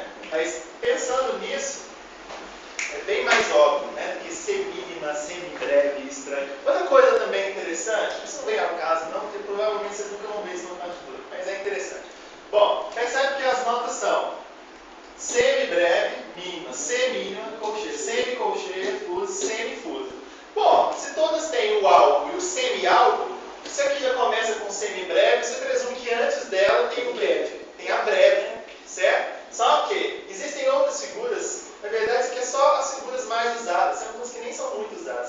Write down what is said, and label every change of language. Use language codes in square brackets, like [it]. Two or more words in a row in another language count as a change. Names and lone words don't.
[pt] Mas pensando nisso, é bem mais óbvio, né? Do que semínima, semibreve e estranho. Outra coisa também interessante, isso não vem ao caso não, porque provavelmente vocês nunca vão ver isso na partitura, mas é interessante. Bom, percebe que as notas são semibreve, mínima, semínima, colchê, semicolchê, fuso, semifuso. Bom, se todas têm o alto e o semi-alto, isso aqui já começa com semibreve, você presume que antes dela tem o breve, tem a breve, certo? Só que existem outras figuras, na verdade isso aqui é só as figuras mais usadas, tem algumas que nem são muito usadas.